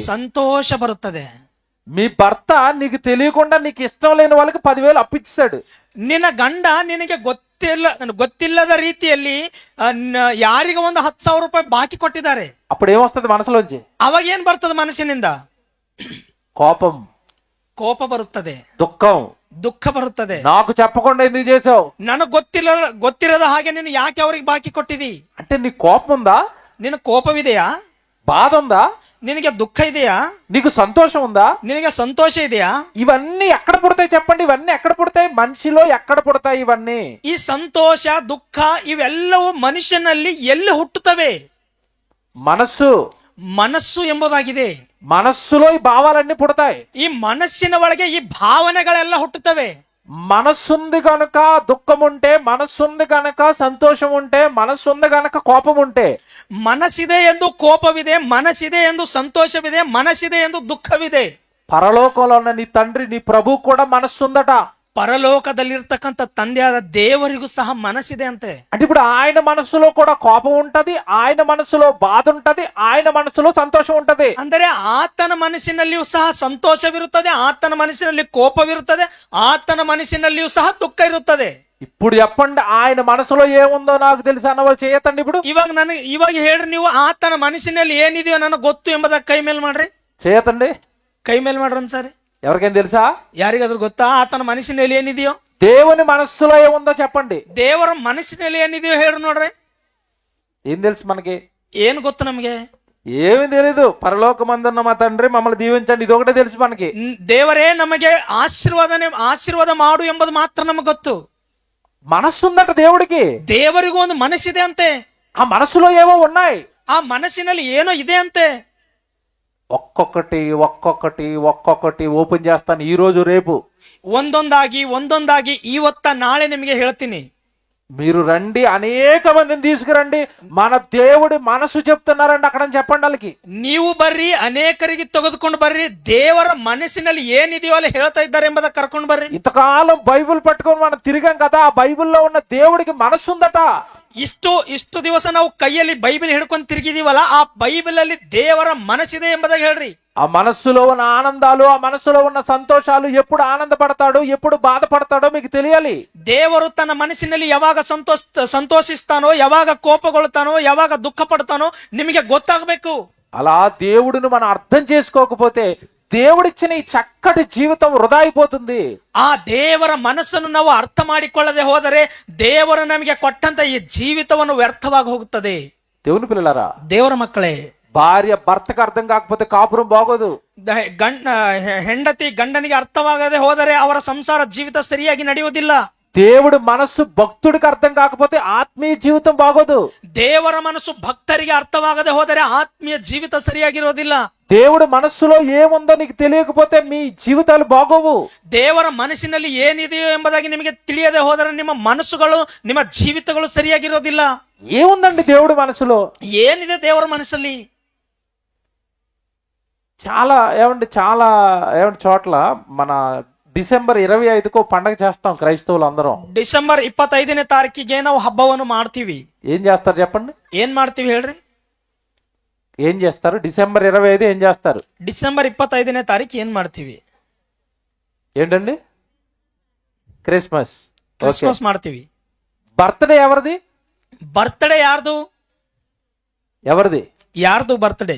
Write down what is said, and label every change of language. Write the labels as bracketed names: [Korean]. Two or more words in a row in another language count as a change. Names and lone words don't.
[Kannada] ಸಂತೋಷ ಬರುತ್ತದೆ. [Telugu] మీ భర్త నీకు తెలియకుండా నీకు ఇష్టం లేని వాళ్ళకి 10,000 అప్పిచ్చాడు. [Kannada] ನಿನ್ನ ಗಂಡ ನಿನಗೆ ಗೊತ್ತಿಲ್ಲದ ರೀತಿಯಲ್ಲಿ ಯಾರಿಗೆ ಒಂದು 10,000 ರೂಪಾಯಿ ಬಾಕಿ ಕೊಟ್ಟಿದ್ದಾರೆ. [Telugu] అప్పుడు ఏమొస్తుంది మనసులోంచి? [Kannada] ಅವಾಗ ಏನ್ ಬರ್ತದೆ ಮನಸ್ಸಿನಿಂದ? [Telugu] కోపం, [Kannada] ಕೋಪ ಬರುತ್ತದೆ, [Telugu] దుఃఖం, [Kannada] ದುಃಖ ಬರುತ್ತದೆ. [Telugu] నాకు చెప్పకుండా ఎందుకు చేసావు? [Kannada] ನನಗ್ ಗೊತ್ತಿರದ ಹಾಗೆ ನೀನು ಯಾಕೆ ಅವ್ರಿಗೆ ಬಾಕಿ ಕೊಟ್ಟಿದಿ? [Telugu] అంటే నీ కోపం ఉందా? [Kannada] ನಿನ್ನ ಕೋಪವಿದೆಯಾ? [Telugu] బాధ ఉందా? [Kannada] ನಿನಗೆ ದುಃಖ ಇದೆಯಾ? [Telugu] నీకు సంతోషం ఉందా? [Kannada] ನಿನಗೆ ಸಂತೋಷ ಇದೆಯಾ? [Telugu] ఇవన్నీ ఎక్కడ పుడతాయి చెప్పండి? ఇవన్నీ ఎక్కడ పుడతాయి? మనిషిలో ఎక్కడ పుడతాయి ఇవన్నీ? [Kannada] ಈ ಸಂತೋಷ, ದುಃಖ ಇವೆಲ್ಲವೂ ಮನುಷ್ಯನಲ್ಲಿ ಎಲ್ಲಿ ಹುಟ್ಟುತ್ತವೆ? ಮನಸ್ಸು ಎಂಬುದಾಗಿದೆ. [Telugu] మనస్సులో ఈ భావాలన్నీ పుడతాయి. [Kannada] ಈ ಮನಸ್ಸಿನ ಒಳಗೆ ಈ ಭಾವನೆಗಳೆಲ್ಲ ಹುಟ್ಟುತ್ತವೆ. [Telugu] మనస్సుంది కనుక దుఃఖం ఉంటే, మనస్సుంది కనుక సంతోషం ఉంటే, మనస్సుంది కనుక కోపం ఉంటే, [Kannada] ಮನಸ್ಸಿದೆ ಎಂದು ಕೋಪವಿದೆ, ಮನಸ್ಸಿದೆ ಎಂದು ಸಂತೋಷವಿದೆ, ಮನಸ್ಸಿದೆ ಎಂದು ದುಃಖವಿದೆ. [Telugu] పరలోకంలో ఉన్న నీ తండ్రి, నీ ప్రభు కూడా మనస్సుందట. [Kannada] ಪರಲೋಕದಲ್ಲಿರ್ತಕ್ಕಂಥ ತಂದೆಯಾದ ದೇವರಿಗೂ ಸಹ ಮನಸ್ಸಿದೆ ಅಂತೆ. [Telugu] అంటే ఇప్పుడు ఆయన మనస్సులో కూడా కోపం ఉంటది, ఆయన మనస్సులో బాధ ఉంటది, ఆయన మనస్సులో సంతోషం ఉంటది. [Kannada] ಅಂದರೆ ಆತನ ಮನಸ್ಸಿನಲ್ಲಿಯೂ ಸಹ ಸಂತೋಷವಿರುತ್ತದೆ, ಆತನ ಮನಸ್ಸಿನಲ್ಲಿ ಕೋಪವಿರುತ್ತದೆ, ಆತನ ಮನಸ್ಸಿನಲ್ಲಿಯೂ ಸಹ ದುಃಖ ಇರುತ್ತದೆ. [Telugu] ఇప్పుడు చెప్పండి, ఆయన మనసులో ఏముందో నాకు తెలుసు అన్నవాళ్ళు చేయతండి. ఇప్పుడు [Kannada] ಇವಾಗ ಹೇಳ್ರಿ, ನೀವು ಆತನ ಮನಸ್ಸಿನಲ್ಲಿ ಏನಿದೆಯೋ ನನಗೆ ಗೊತ್ತು ಎಂಬುದಾಗಿ ಕೈ ಮೇಲ್ ಮಾಡ್ರಿ. [Telugu] చేయతండి, [Kannada] ಕೈ ಮೇಲ್ ಮಾಡ್ರಿ ಒಂದ್ಸಾರಿ. [Telugu] ఎవరికైనా తెలుసా? [Kannada] ಯಾರಿಗಾದ್ರೂ ಗೊತ್ತಾ ಆತನ ಮನಸ್ಸಿನಲ್ಲಿ ಏನಿದೆಯೋ? [Telugu] దేవుని మనస్సులో ఏముందో చెప్పండి. [Kannada] ದೇವರ ಮನಸ್ಸಿನಲ್ಲಿ ಏನಿದೆಯೋ ಹೇಳಿ ನೋಡ್ರಿ. [Telugu] ఏం తెలుసు మనకి? [Kannada] ఏం ಗೊತ್ತು ನಮಗೆ? [Telugu] ఏమీ తెలీదు. పరలోకమందున్న మా తండ్రి మమ్మల్ని దీవించండి, ఇది ఒకటే తెలుసు మనకి. [Kannada] ದೇವರೇ ನಮಗೆ ಆಶೀರ್ವಾದ ಮಾಡು ಎಂಬುದು ಮಾತ್ರ ನಮಗೆ ಗೊತ್ತು. [Telugu] మనస్సు ఉందట దేవుడికి. [Kannada] ದೇವರಿಗೂ ಒಂದು ಮನಸ್ಸಿದೆ ಅಂತೆ. [Telugu] ఆ మనస్సులో ఏవో ఉన్నాయి. [Kannada] ಆ ಮನಸ್ಸಿನಲ್ಲಿ ಏನೋ ಇದೆ ಅಂತೆ. [Telugu] ఒక్కొక్కటి ఓపెన్ చేస్తాను ఈ రోజు రేపు. [Kannada] ಒಂದೊಂದಾಗಿ ಇವತ್ತ ನಾಳೆ ನಿಮಗೆ ಹೇಳ್ತೀನಿ. [Telugu] మీరు రండి, అనేక మందిని తీసుకురండి, మన దేవుడి మనసు చెప్తున్నారండి అక్కడ అని చెప్పండి వాళ్ళకి. [Kannada] ನೀವು ಬರ್ರಿ, ಅನೇಕರಿಗೆ ತೆಗೆದುಕೊಂಡು ಬರ್ರಿ, ದೇವರ ಮನಸ್ಸಿನಲ್ಲಿ ಏನಿದೆಯೋ ಅಲ್ಲಿ ಹೇಳ್ತಾ ಇದ್ದಾರೆ ಎಂಬುದನ್ನು ಕರ್ಕೊಂಡು ಬರ್ರಿ. [Telugu] ఇంతకాలం బైబిల్ పట్టుకొని మనం తిరిగాం కదా, ఆ బైబిల్లో ఉన్న దేవుడికి మనసు ఉందట. [Kannada] ಇಷ್ಟು ದಿವಸ ನಾವು ಕೈಯಲ್ಲಿ ಬೈಬಲ್ ಹಿಡ್ಕೊಂಡು ತಿರುಗಿದೀವಲ್ಲ, ಆ ಬೈಬಲ್ ಅಲ್ಲಿ ದೇವರ ಮನಸ್ಸಿದೆ ಎಂಬುದಾಗಿ ಹೇಳ್ರಿ. [Telugu] ఆ మనస్సులో ఉన్న ఆనందాలు, ఆ మనస్సులో ఉన్న సంతోషాలు, ఎప్పుడు ఆనందపడతాడో ఎప్పుడు బాధపడతాడో మీకు తెలియాలి. [Kannada] ದೇವರು ತನ್ನ ಮನಸ್ಸಿನಲ್ಲಿ ಯಾವಾಗ ಸಂತೋಷಿಸ್ತಾನೋ, ಯಾವಾಗ ಕೋಪಗೊಳ್ತಾನೋ, ಯಾವಾಗ ದುಃಖ ಪಡ್ತಾನೋ ನಿಮಗೆ ಗೊತ್ತಾಗಬೇಕು. [Telugu] అలా దేవుడిని మనం అర్థం చేసుకోకపోతే దేవుడిచ్చిన ఈ చక్కటి జీవితం వృధా అయిపోతుంది. [Kannada] ಆ ದೇವರ ಮನಸ್ಸನ್ನು ನಾವು ಅರ್ಥ ಮಾಡಿಕೊಳ್ಳದೆ ಹೋದರೆ ದೇವರು ನಮಗೆ ಕೊಟ್ಟಂತ ಈ ಜೀವಿತವನ್ನು ವ್ಯರ್ಥವಾಗಿ ಹೋಗುತ್ತದೆ. [Telugu] దేవుని పిల్లలారా, [Kannada] ದೇವರ ಮಕ್ಕಳೇ, [Telugu] భార్య భర్తకు అర్థం కాకపోతే కాపురం బాగోదు. [Kannada] ಹೆಂಡತಿ ಗಂಡನಿಗೆ ಅರ್ಥವಾಗದೆ ಹೋದರೆ ಅವರ ಸಂಸಾರ ಜೀವಿತ ಸರಿಯಾಗಿ ನಡೆಯುವುದಿಲ್ಲ. [Telugu] దేవుడి మనస్సు భక్తుడికి అర్థం కాకపోతే ఆత్మీయ జీవితం బాగోదు. [Kannada] ದೇವರ ಮನಸ್ಸು ಭಕ್ತರಿಗೆ ಅರ್ಥವಾಗದೆ ಹೋದರೆ ಆತ್ಮೀಯ ಜೀವಿತ ಸರಿಯಾಗಿರೋದಿಲ್ಲ. [Telugu] దేవుడి మనస్సులో ఏముందో నీకు తెలియకపోతే మీ జీవితాలు బాగోవు. [Kannada] ದೇವರ ಮನಸ್ಸಿನಲ್ಲಿ ಏನಿದೆಯೋ ಎಂಬುದಾಗಿ ನಿಮಗೆ ತಿಳಿಯದೆ ಹೋದರೆ ನಿಮ್ಮ ಮನಸ್ಸುಗಳು, ನಿಮ್ಮ ಜೀವಿತಗಳು ಸರಿಯಾಗಿರೋದಿಲ್ಲ. [Telugu] ఏముందండి దేవుడి మనసులో? [Kannada] ಏನಿದೆ ದೇವರ ಮನಸ್ಸಲ್ಲಿ? [Telugu] చాలా చోట్ల మన డిసెంబర్ 25కు పండగ చేస్తాం క్రైస్తవులు అందరం. [Kannada] ಡಿಸೆಂಬರ್ 25ನೇ ತಾರೀಕಿಗೆ ನಾವು ಹಬ್ಬವನ್ನು ಮಾಡ್ತೀವಿ. [Telugu] ఏం చేస్తారు చెప్పండి? [Kannada] ಏನ್ ಮಾಡ್ತೀವಿ ಹೇಳ್ರಿ? [Telugu] ఏం చేస్తారు? డిసెంబర్ 25 ఏం చేస్తారు? [Kannada] ಡಿಸೆಂಬರ್ 25ನೇ ತಾರೀಕು ಏನ್ ಮಾಡ್ತೀವಿ? [Telugu] ఏంటండి? [Kannada] ಕ್ರಿಸ್ಮಸ್ ಮಾಡ್ತೀವಿ. [Telugu] బర్త్డే ఎవరిది? [Kannada] ಬರ್ತ್ಡೇ ಯಾರ್ದು? ಯಾರ್ದು ಬರ್ತ್ಡೇ?